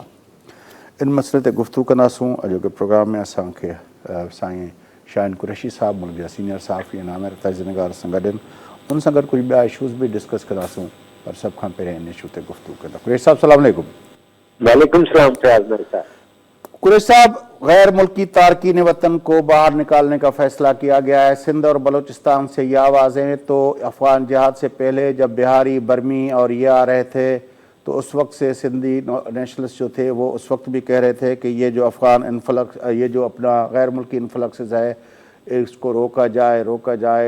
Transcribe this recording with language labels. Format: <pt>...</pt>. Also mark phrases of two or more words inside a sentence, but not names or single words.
<sd>इन मसइले ते गुफ़्तगू कंदासूं। अॼोके प्रोग्राम में असांखे साईं शाहीन कुरैशी साहब मुल्क जा सीनियर सहाफ़ी ऐं आमिर तजनिगार सां गॾु आहिनि, उन सां गॾु कुझु ॿिया इशूज़ बि डिस्कस कंदासूं, पर सभ खां पहिरियों इन इशू ते गुफ़्तगू कंदा। कुरैशी साहब</sd> <ar>سلام عليكم. وعليكم السلام</ar> <sd>फयाज मिर साहब।</sd> <ur>قریشی صاحب، غیر ملکی تارکین وطن کو باہر نکالنے کا فیصلہ کیا گیا ہے. سندھ اور بلوچستان سے یہ آوازیں تو افغان جہاد سے پہلے جب بہاری برمی اور یہ آ رہے تھے تو اس وقت سے سندھی نیشنلسٹ جو تھے وہ اس وقت بھی کہہ رہے تھے کہ یہ جو افغان انفلکس، یہ جو اپنا غیر ملکی انفلکسز ہے اس کو روکا جائے.</ur>